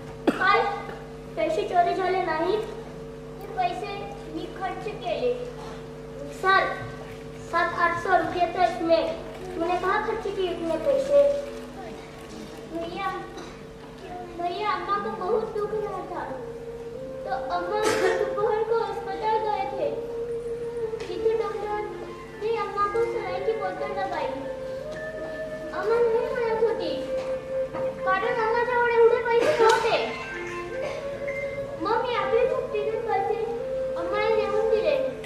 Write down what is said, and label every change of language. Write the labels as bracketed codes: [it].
[mr] काय पैसे चोरी झाले नाहीत? ते पैसे मी खर्च केले। [hi] सर 700-800 रुपये थे इसमें, मैंने कहाँ खर्च किए इतने पैसे? भैया भैया अम्मा को बहुत दुख रहा था, तो अम्मा दोपहर को अस्पताल गए थे। तिथे डॉक्टर ने अम्मा को सलाइन की बोतल लगाई। [mr] अम्मा नहीं म्हणत होती, कारण अम्माजवळ एवढे पैसे नव्हते। मग मी आपले सुट्टीचे पैसे अम्माला नेऊन दिले।